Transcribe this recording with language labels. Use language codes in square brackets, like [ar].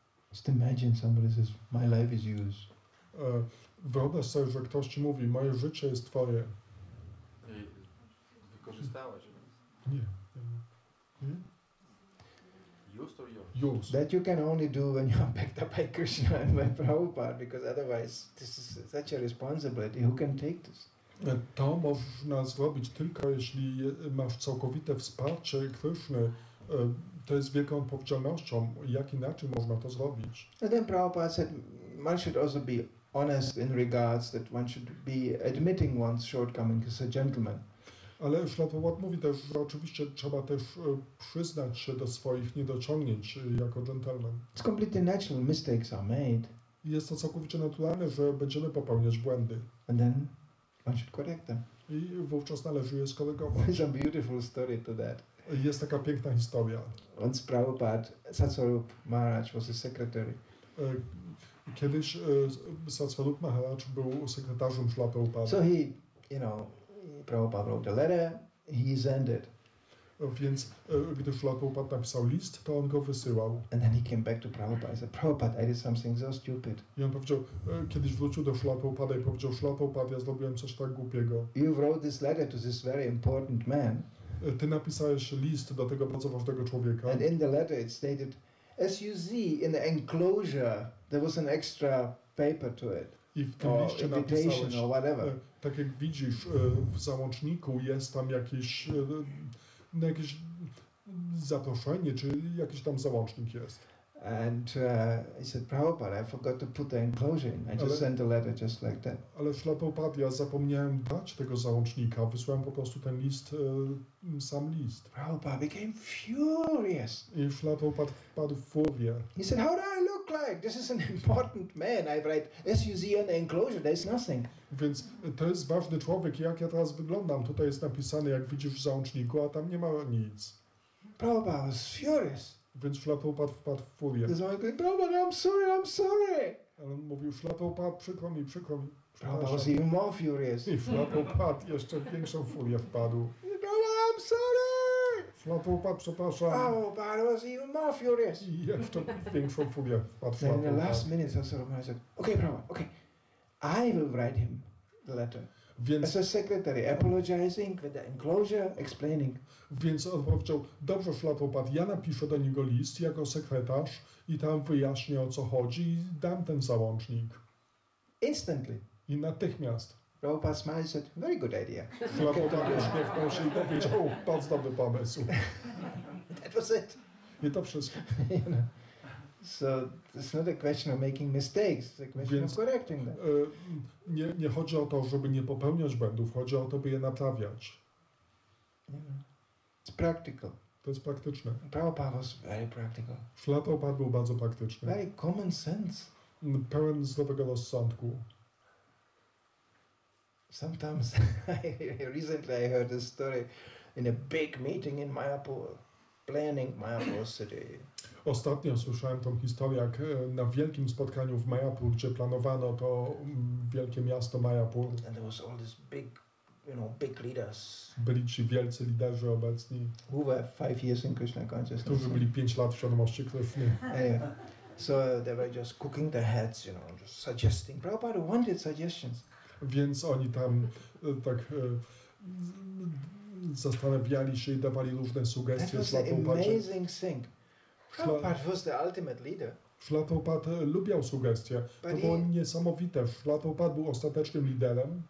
[en] Just imagine somebody says, my life is yours. [pl] Wyobraź sobie, że ktoś Ci mówi, moje życie jest Twoje. I wykorzystałeś. Nie. [en] Used or yours? Used. That you can only do when you are backed up by Krishna and by Prabhupada, because otherwise this is such a responsibility. Who can take this? [pl] To można zrobić tylko jeśli masz całkowite wsparcie Kryszny. To jest wielką odpowiedzialnością. Jak inaczej można to zrobić? [en] And then Prabhupada said, one should also be honest in regards that one should be admitting one's shortcomings as a gentleman. [pl] Ale Śrila Prabhupada mówi też, że oczywiście trzeba też przyznać się do swoich niedociągnięć jako dżentelmen. [en] It's completely natural. Mistakes are made. [pl] Jest to całkowicie naturalne, że będziemy popełniać błędy. [en] And then one should correct them. [pl] I wówczas należy je skorygować. [en] There's a beautiful story to that. [pl] Jest taka piękna historia. [en] Once Prabhupada, Satsvarup Maharaj was a secretary. [pl] Kiedyś Satsvarup Maharaj był sekretarzem Śrila Prabhupada. [en] So he, Prabhupada wrote a letter, he sent it. [pl] Więc gdy Śrila Prabhupada napisał list, to on go wysyłał. [en] And then he came back to Prabhupada. I said, Prabhupada, I did something so stupid. [pl] I on powiedział, kiedyś wrócił do Śrila Prabhupada i powiedział, Śrila Prabhupada, ja zrobiłem coś tak głupiego. [en] You wrote this letter to this very important man. [pl] Ty napisałeś list do tego bardzo ważnego człowieka. [en] And in the letter it stated, as you see in the enclosure, there was an extra paper to it. [pl] I w tym [en] Or [pl] liście [en] invitation [pl] napisałeś, [en] or whatever. [pl] tak jak widzisz, w załączniku jest tam jakieś jakieś zaproszenie, czy jakiś tam załącznik jest. [en] And he said, Prabhupada, I forgot to put the enclosure in. I just sent a letter just like that. [pl] Ale Śrila Prabhupada, ja zapomniałem dać tego załącznika, wysłałem po prostu ten list, sam list. [en] Prabhupada became furious. [pl] I Śrila Prabhupada wpadł w furię. [en] He said, how do I look like? This is an important man. I write, as you see in the enclosure, there's nothing. [pl] Więc to jest ważny człowiek, jak ja teraz wyglądam. Tutaj jest napisane, jak widzisz w załączniku, a tam nie ma nic. [en] Prabhupada was furious. [pl] Więc Śrila Prabhupada wpadł w furię. [en] There's always going, Prabhupada, I'm sorry. [pl] Ale on mówił, Śrila Prabhupada, przykro mi. [en] Prabhupada was even more furious. [pl] I Śrila Prabhupada jeszcze w większą furię wpadł. [en] Prabhupada, I'm sorry. [pl] Śrila Prabhupada, przepraszam. [en] Prabhupada was even more furious. [pl] I jeszcze w większą furię wpadł Śrila [en] Then in the [pl] Prabhupada. [en] last minutes, I said, okay, Prabhupada, okay. I will write him the letter. [pl] Więc, [en] As a secretary, apologizing with the enclosure, explaining. [pl] więc on powiedział, dobrze Śrila Prabhupada, ja napiszę do niego list jako sekretarz i tam wyjaśnię, o co chodzi i dam ten załącznik. [en] Instantly. [pl] I natychmiast. [en] Prabhupada smiled and said, very good idea. [pl] Śrila Prabhupada uśmiechnął się i powiedział, bardzo dobry pomysł. [en] That was it. [pl] I to wszystko. [en] You know. So it's not a question of making mistakes, it's a question of correcting them. [pl] Nie chodzi o to, żeby nie popełniać błędów, chodzi o to, by je naprawiać. [en] You know. It's practical. [pl] To jest praktyczne. [en] Prabhupada was very practical. [pl] Śrila Prabhupada był bardzo praktyczny. [en] Very common sense. [pl] Pełen zdrowego rozsądku. [en] Sometimes, recently I heard a story in a big meeting in Mayapur, planning Mayapur city. [pl] Ostatnio słyszałem tą historię, jak na wielkim spotkaniu w Mayapur, gdzie planowano to wielkie miasto Mayapur. [en] And there was all these big leaders. [pl] Byli ci wielcy liderzy obecni, [en] Who were 5 years in Krishna consciousness. [pl] którzy byli 5 lat w świadomości Kryszny. [en] Anyway, so they were just cooking their heads, just suggesting. Prabhupada wanted suggestions. [pl] Więc oni tam tak zastanawiali się i dawali różne [en] That [pl] sugestie. [en] was the amazing thing. Prabhupada was the ultimate leader. [pl] Śrila Prabhupada lubiał sugestie. To było niesamowite. Śrila Prabhupada był ostatecznym liderem.